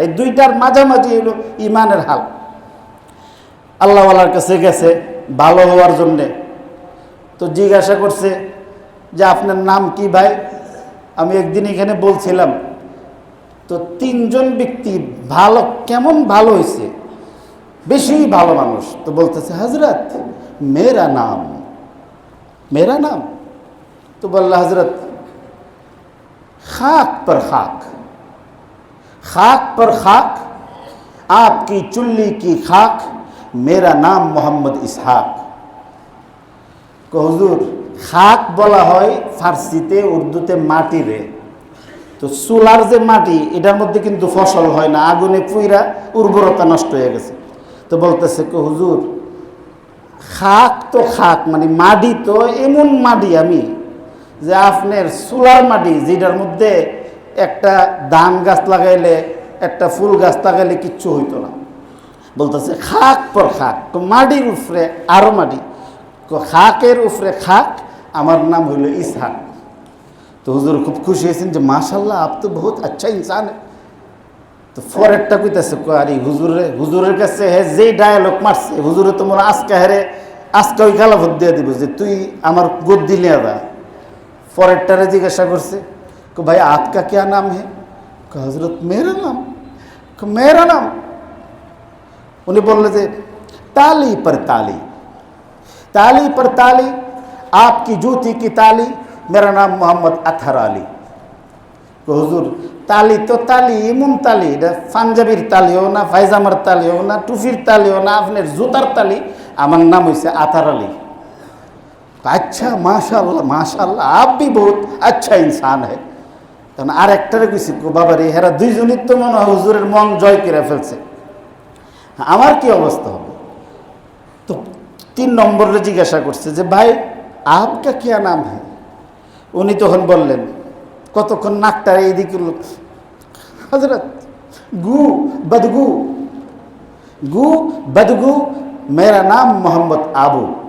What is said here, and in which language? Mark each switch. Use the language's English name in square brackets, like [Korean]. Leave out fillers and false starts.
[Bangla] এই দুইটার মাঝামাঝি হলো ইমানের হাল। আল্লাহওয়ালার কাছে গেছে ভালো হওয়ার জন্যে, তো জিজ্ঞাসা করছে যে আপনার নাম কি ভাই? আমি একদিন এখানে বলছিলাম, তো 3 জন ব্যক্তি ভালো, কেমন ভালো হয়েছে, বেশি ভালো মানুষ, তো বলতেছে [Hindi] হজরত মেরা নাম, मेरा नाम। तो बोला हजरत खाक पर खाक, खाक पर खाक, आपकी चुल्ली की खाक, मेरा नाम मोहम्मद इसहाक। को हुजूर खाक [Bangla] বলা হয় ফার্সিতে, উর্দুতে মাটি রে। তো চুলার যে মাটি, এটার মধ্যে কিন্তু ফসল হয় না, আগুনে পুইরা উর্বরতা নষ্ট হয়ে গেছে। তো বলতেছে কো হুজুর খাক তো খাক, মানে মাটি তো এমন মাটি আমি যে আপনার চুলার মাটি, যেটার মধ্যে একটা ধান গাছ লাগাইলে, একটা ফুল গাছ লাগাইলে কিচ্ছু হইতো না। বলতেছে খাক পর খাক, তো মাটির উপরে আরো মাটি, খাকের উপরে খাক, আমার নাম হইল ইসহাক। তো হুজুর খুব খুশি হয়েছেন যে মাশাল্লাহ [Hindi] আপ তো বহুত আচ্ছা ইনসান। [Bangla] তো ফরেরটা কইতেছে আরে হুজুরের কাছে হে যে ডায়ালগ মারছে, হুজুরে তো মনে আজকে ওই গালা ভোট দিয়ে দিব যে তুই আমার গোদ দিলে আদা। ফরেরটারে জিজ্ঞাসা করছে ভাই [Hindi] আপকা क्या नाम है? হজরত মেরা নাম, মেরা নাম। [Bangla] উনি বললে যে [Hindi] ताली पर ताली, ताली पर ताली, आपकी जूती की ताली मेरा नाम मोहम्मद अतहर आली। [Bangla] হুজুর তালি তো তালি, এমন তালি, এটা পাঞ্জাবির তালিও না, পায়জামার তালিও না, টুপির তালিও না, আপনার জুতার তালি, আমার নাম হয়েছে আতহার আলী। [Hindi] अच्छा माशाल्लाह माशाल्लाह आप भी बहुत अच्छा इंसान है। [Bangla] তখন আর একটারে কইছি বাবা রে, হেরা দুইজনই তো মনে হয় হুজুরের মন জয় করে ফেলছে, আমার কি অবস্থা হবে? তো 3 নম্বরে জিজ্ঞাসা করছে যে ভাই [Hindi] आपका क्या नाम है? [Bangla] উনি তখন বললেন, কতক্ষণ নাকটা এইদিকে হযরত গু বদগু গু বদগু [Hindi] मेरा नाम मोहम्मद आबू।